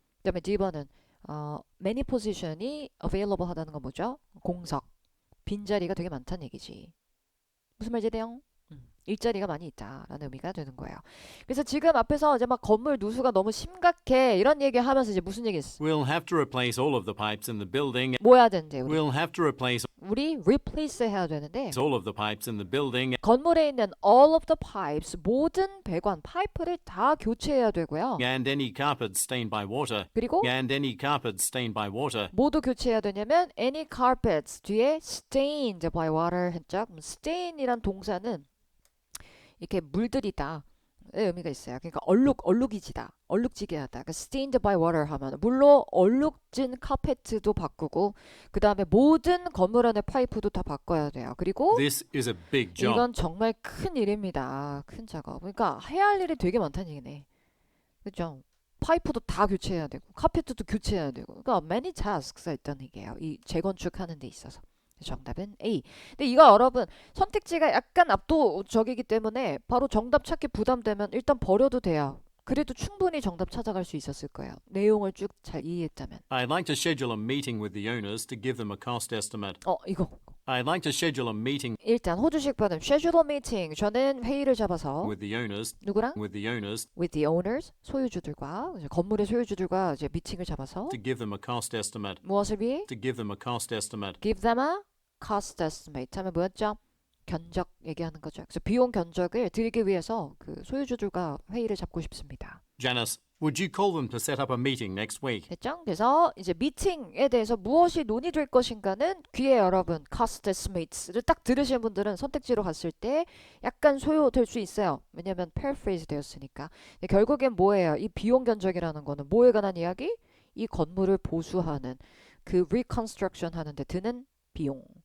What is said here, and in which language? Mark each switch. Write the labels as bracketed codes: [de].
[ko] 그다음에 D번은 [en] many position [ko] 이 available 하다는 건 뭐죠? 공석, 빈자리가 되게 많다는 얘기지. 무슨 말이지, 대영? 일자리가 많이 있다라는 의미가 되는 거예요. 그래서 지금 앞에서 이제 막 건물 누수가 너무 심각해 이런 얘기 하면서 이제 무슨 얘기 했어? [en] We'll have to replace all of the pipes in the building. [ko] 뭐 해야 되는데 우리? [en] We'll have to replace [ko] 우리 replace 해야 되는데 [en] all of the pipes in the building [ko] 건물에 있는 [en] all of the pipes [ko] 모든 배관 파이프를 다 교체해야 되고요. [en] and any carpets stained by water. [ko] 그리고 [en] And any carpets stained by water. [ko] 모두 교체해야 되냐면 [en] any carpets [ko] 뒤에 [en] stained by water [ko] 했죠. stain이란 동사는 이렇게 물들이다 의 의미가 있어요. 그러니까 얼룩이지다. 얼룩지게 하다. 그러니까 [en] stained by water [ko] 하면 물로 얼룩진 카페트도 바꾸고 그 다음에 모든 건물 안의 파이프도 다 바꿔야 돼요. 그리고 [en] This is a big job. [ko] 이건 정말 큰 일입니다. 큰 작업. 그러니까 해야 할 일이 되게 많다는 얘기네. 그죠? 파이프도 다 교체해야 되고 카페트도 교체해야 되고 그러니까 [en] many tasks [ko] 가 있다는 얘기예요. 이 재건축하는 데 있어서. 정답은 A. 근데 이거 여러분 선택지가 약간 압도적이기 때문에 바로 정답 찾기 부담되면 일단 버려도 돼요. 그래도 충분히 정답 찾아갈 수 있었을 거예요. 내용을 쭉 잘 이해했다면. [en] I'd like to schedule a meeting with the owners to give them a cost estimate. [ko] 이거. [en] I'd like to schedule a meeting [ko] 일단 호주식 발음 [en] schedule a meeting. [ko] 저는 회의를 잡아서 [en] with the owners. [ko] 누구랑? [en] With the owners with the owners. [ko] 소유주들과 이제 건물의 소유주들과 이제 미팅을 잡아서 [en] to give them a cost estimate. [ko] 무엇을 위해? [en] To give them a cost estimate. give them a cost estimate [ko] 하면 뭐였죠? 견적 얘기하는 거죠. 그래서 비용 견적을 드리기 위해서 그 소유주들과 회의를 잡고 싶습니다. [en] Janice, would you call them to set up a meeting next week? [ko] 됐죠? 그래서 이제 미팅에 대해서 무엇이 논의될 것인가는 귀에 여러분 cost estimates를 딱 들으신 분들은 선택지로 갔을 때 약간 소요될 수 있어요. 왜냐하면 paraphrase 되었으니까. 근데 결국엔 뭐예요? 이 비용 견적이라는 거는 뭐에 관한 이야기? 이 건물을 보수하는 그 reconstruction 하는 데 드는 비용.